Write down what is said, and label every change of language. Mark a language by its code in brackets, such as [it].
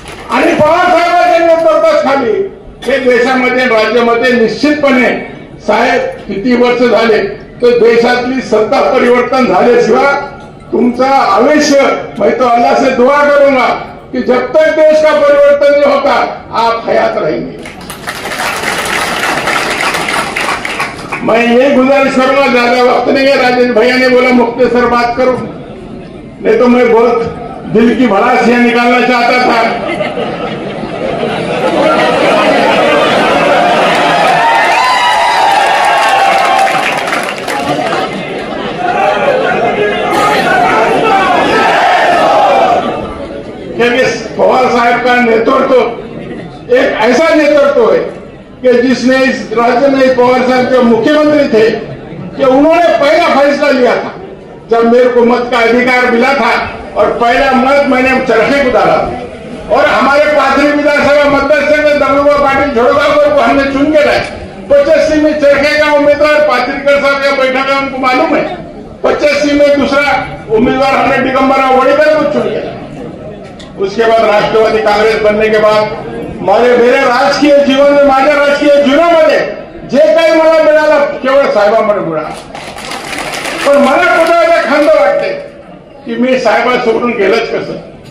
[mr] आणि पवार साहेबांच्या नेतृत्वाखाली हे देशामध्ये राज्यामध्ये निश्चितपणे साहेब किती वर्ष झाले तर देशातली सत्ता परिवर्तन झाल्याशिवाय तुमचा आयुष्य [hi] मैं तो अल्लाह से दुआ करूंगा कि जब तक देश का परिवर्तन नहीं होता आप हयात रहेंगे. मैं ये गुजारिश करूंगा, ज्यादा वक्त नहीं है. राजेश भैया ने बोला मुख्तसर बात करूं, नहीं तो मैं बहुत दिल की भड़ासियां निकालना चाहता था. क्योंकि पवार साहब का नेतृत्व एक ऐसा नेतृत्व है कि जिसने इस राज्य में पवार साहब जो मुख्यमंत्री थे कि उन्होंने पहला फैसला लिया था जब मेरे को मत का अधिकार मिला था और पहला मत मैंने चरखे को डाला और हमारे पाथरी विधानसभा मतदार में दबलुआ पाटिल झोड़गांव को हमने चुन के लाए. 85 में चरखे का उम्मीदवार पात्रिकर साहब का बैठा है, उनको मालूम है. 85 में दूसरा उम्मीदवार हमने दिगंबरराव वडेकर को चुन के लाए. उसके बाद राष्ट्रवादी काँग्रेस बनने के बाद मेरे राजकीय जीवन में [mr] माझ्या राजकीय जीवनामध्ये जे काही मला मिळालं केवळ साहेबांमुळे मिळालं. पण मला कुठे खंत वाटते की मी साहेबा सोडून गेलोच कसं.